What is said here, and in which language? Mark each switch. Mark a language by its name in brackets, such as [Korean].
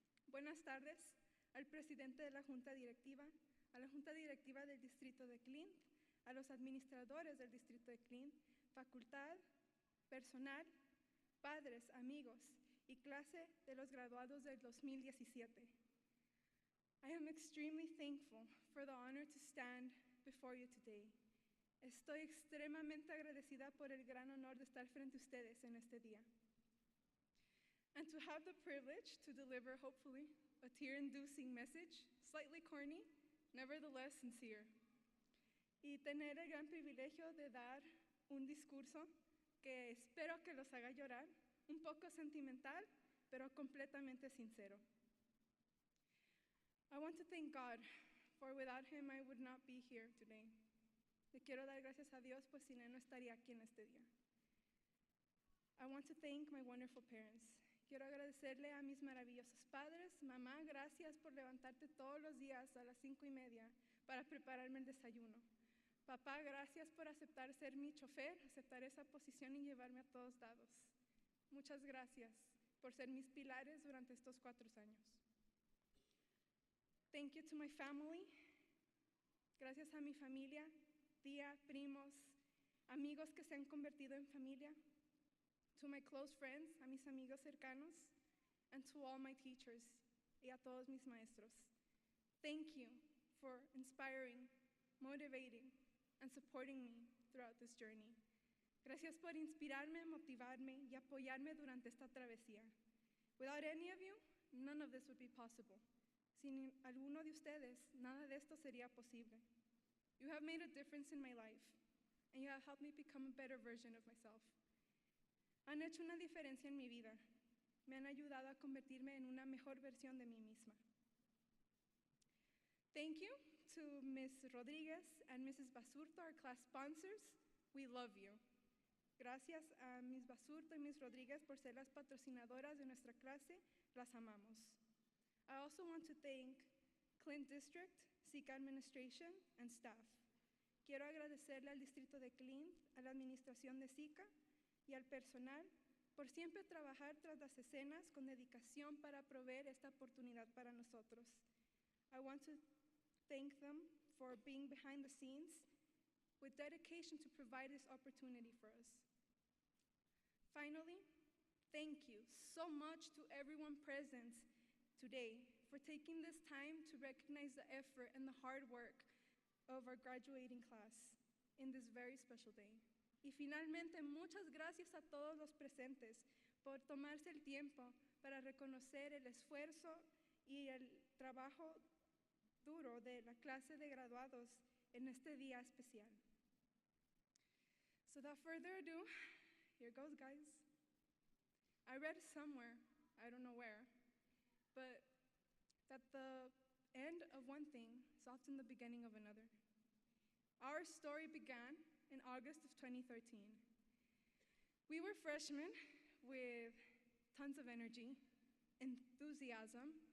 [Spanish] Buenas tardes al presidente de la Junta Directiva, a la Junta Directiva del Distrito de Clint, a los administradores del Distrito de Clint, facultad, personal, padres, amigos y clase de los graduados del 2017. [English] I am extremely thankful for the honor to stand before you today. [Spanish] Estoy extremadamente agradecida por el gran honor de estar frente a ustedes en este día. [English] And to have the privilege to deliver, hopefully, a tear-inducing message, slightly corny, nevertheless sincere. [Spanish] Y tener el gran privilegio de dar un discurso que espero que los haga llorar, un poco sentimental, pero completamente sincero. [English] I want to thank God, for without Him I would not be here today. [Spanish] Le quiero dar gracias a Dios, pues sin Él no estaría aquí en este día. [English] I want to thank my wonderful parents. [Spanish] Quiero agradecerle a mis maravillosos padres. Mamá, gracias por levantarte todos los días a las 5:30 para prepararme el desayuno. Papá, gracias por aceptar ser mi chofer, aceptar esa posición y llevarme a todos lados. Muchas gracias por ser mis pilares durante estos 4 años. [English] Thank you to my family. [Spanish] Gracias a mi familia, tía, primos, amigos que se han convertido en familia. [English] To my close friends, [Spanish] a mis amigos cercanos, [English] and to all my teachers, [Spanish] y a todos mis maestros. [English] Thank you for inspiring, motivating, and supporting me throughout this journey. [Spanish] Gracias por inspirarme, motivarme y apoyarme durante esta travesía. [English] Without any of you, none of this would be possible. [Spanish] Sin alguno de ustedes, nada de esto sería posible. [English] You have made a difference in my life, and you have helped me become a better version of myself. [Spanish] Han hecho una diferencia en mi vida. Me han ayudado a convertirme en una mejor versión de mí misma. [English] Thank you to Ms. Rodriguez and Mrs. Basurto, our class sponsors. We love you. [Spanish] Gracias a Ms. Basurto y Ms. Rodriguez por ser las patrocinadoras de nuestra clase. Las amamos. [English] I also want to thank Clint District, SICA Administration, and staff. [Spanish] Quiero agradecerle al distrito de Clint, a la administración de SICA y al personal por siempre trabajar tras las escenas con dedicación para proveer esta oportunidad para nosotros. [English] I want to thank them for being behind the scenes with dedication to provide this opportunity for us. Finally, thank you so much to everyone present today for taking this time to recognize the effort and the hard work of our graduating class in this very special day. [Spanish] Y finalmente, muchas gracias a todos los presentes por tomarse el tiempo para reconocer el esfuerzo y el trabajo duro de la clase de graduados en este día especial. [English] So without further ado, here goes, guys. I read somewhere, I don't know where, but that the end of one thing is often the beginning of another. Our story began in August of 2013. We were freshmen with tons of energy, enthusiasm.